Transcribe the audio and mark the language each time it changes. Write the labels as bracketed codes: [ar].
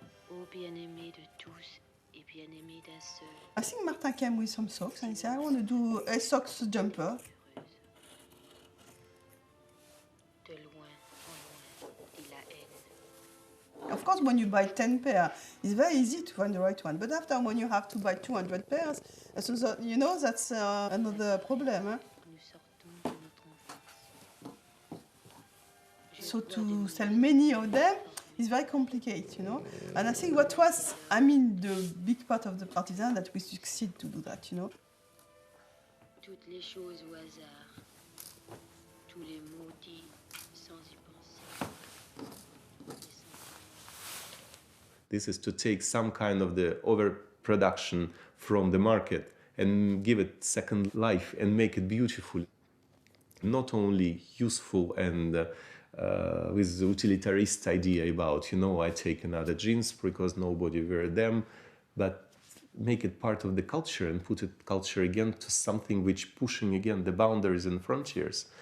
[fr] Ô bien-aimé de tous et bien-aimé d'un seul. [en] I think Martin came with some socks and he said, I want to do a socks jumper. [fr] De loin en loin, dit la haine. [en] Of course, when you buy 10 pairs, it's very easy to find the right one. But after, when you have to buy 200 pairs, so that, you know, that's another problem. Huh? So to sell many of them is very complicated, you know. And I think what was, the big part of the artisan that we succeed to do that, you know. [fr] Toutes les choses au hasard, tous les mots dits sans y penser. [en] This is to take some kind of the overproduction from the market and give it second life and make it beautiful. Not only useful and with the utilitarist idea about, you know, I take another jeans because nobody wear them, but make it part of the culture and put it culture again to something which pushing again the boundaries and frontiers.